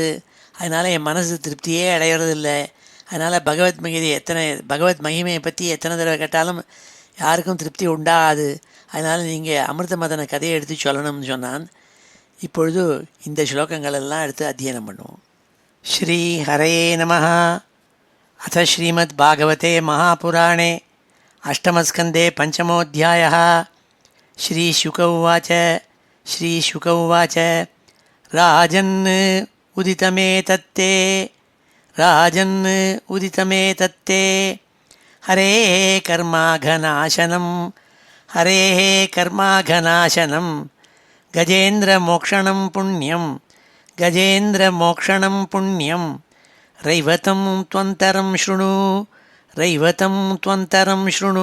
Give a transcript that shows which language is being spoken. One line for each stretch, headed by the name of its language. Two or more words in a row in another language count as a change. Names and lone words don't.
Tamil: அதனால் என் மனசு திருப்தியே அடையிறதில்லை. அதனால் பகவத் மகிமையை பற்றி எத்தனை தடவை கேட்டாலும் யாருக்கும் திருப்தி உண்டாகாது. அதனால் நீங்கள் அமிர்த மதன கதையை எடுத்து சொல்லணும்னு சொன்னான். இப்பொழுது இந்த ஸ்லோகங்களெல்லாம் எடுத்து அத்தியனம் பண்ணுவோம்.
Sanskrit: श्री हरे नमः अथ श्रीमद् भागवते महापुराणे अष्टमस्कन्धे पञ्चमोऽध्यायः. श्रीशुक उवाच राजन् उदितमेतत्ते हरेः कर्माघनाशनं गजेन्द्रमोक्षणं पुण्यं रैवतं त्वन्तरं शृणु.